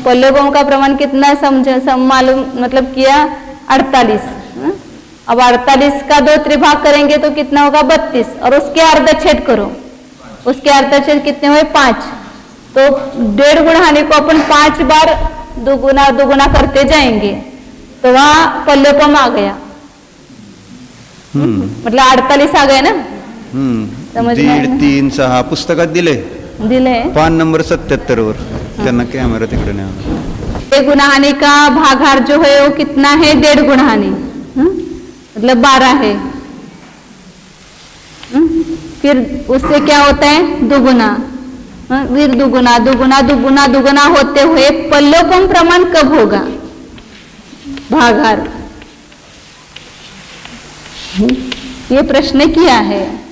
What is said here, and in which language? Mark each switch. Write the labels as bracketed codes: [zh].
[hi] पल्योपम का प्रमाण कितना मालूम मतलब किया 48, अब 48 का 2 त्रिभाग करेंगे तो कितना होगा 32, और उसके अर्धच्छेद करो, उसके अर्धच्छेद कितने हुए 5, तो 1.5 गुणहानि को अपन 5 बार दुगुना दुगुना करते जाएंगे तो वहां पल्योपम आ गया, मतलब 48 आ गए ना। समझ में [mr] 1.5, 3, 6 पुस्तकात दिले 5 नंबर 77 वर, त्यांना कॅमेरा तिकडे नाही। [hi] गुणहानि का भागहार जो है वो कितना है 1.5 गुणहानि, मतलब 12 है। फिर उससे क्या होता है दुगुना, फिर दुगुना दुगुना दुगुना दुगुना होते हुए पल्योपम प्रमाण कब होगा भागहार, ये प्रश्न किया है।